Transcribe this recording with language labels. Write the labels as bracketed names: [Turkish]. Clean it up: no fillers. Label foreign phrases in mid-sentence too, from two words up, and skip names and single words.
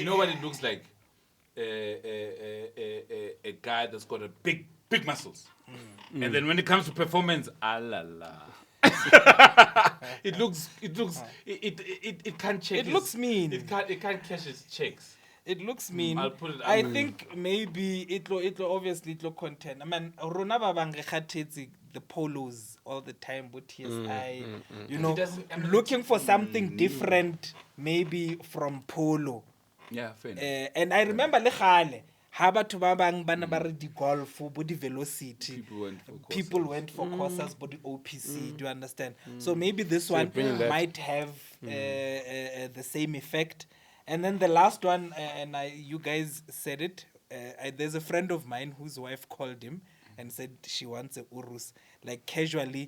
[English] you know what it looks like? A guy that's got a big muscles. And then when it comes to performance, la. it can't check. It looks mean. It can't cash its checks. It looks mean. I'll put it I up. think maybe it'll obviously it'll content. I mean, [Southern Sotho] Rona ba bang re kgathetse [English] the polos all the time with TSI. You know, It doesn't- I mean, looking for something different, maybe from polo. Yeah, fair enough. And I remember [Southern Sotho] le gale ha batho ba bang ba ne ba re di golf bo di velocity. [English] People went for Corsa. People went for Corsas, but the OPC. Do you understand? So maybe this one bringing that. might have the same effect. And then the last one, and you guys said it. There's a friend of mine whose wife called him and said she wants a urus, like casually.